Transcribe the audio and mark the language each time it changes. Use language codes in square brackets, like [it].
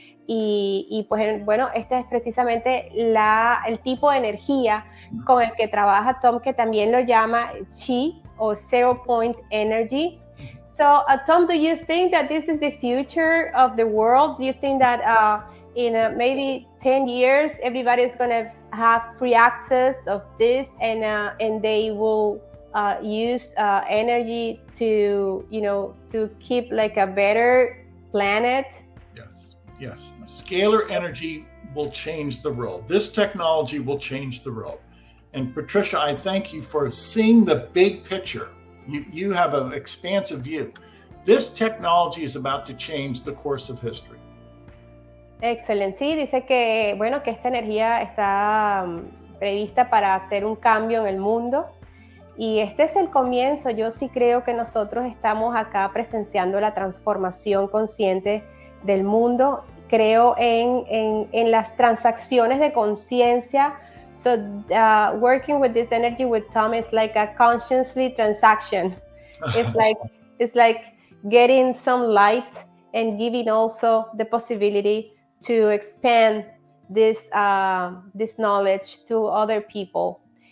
[es] Y pues bueno, este es precisamente el tipo de energía con el que trabaja Tom, que también lo llama Chi o Zero Point Energy. [en] So, Tom, do you think that this is the future of the world? Do you think that in maybe 10 years, everybody's going to have free access of this, and they will use energy to, to keep like a better planet? Yes. Scalar energy will change the world. This technology will change the world. And Patricia, I thank you for seeing the big picture. You have an expansive view. This technology is about to change the course of history. [es] Excelente. Sí, dice que, bueno, que esta energía está prevista para hacer un cambio en el mundo. Y este es el comienzo. Yo sí creo que nosotros estamos acá presenciando la transformación consciente del mundo. Creo en las transacciones de conciencia. [en] So working with this energy with Tom is like a consciously transaction. It's like getting some light and giving also the possibility to expand this knowledge to other people.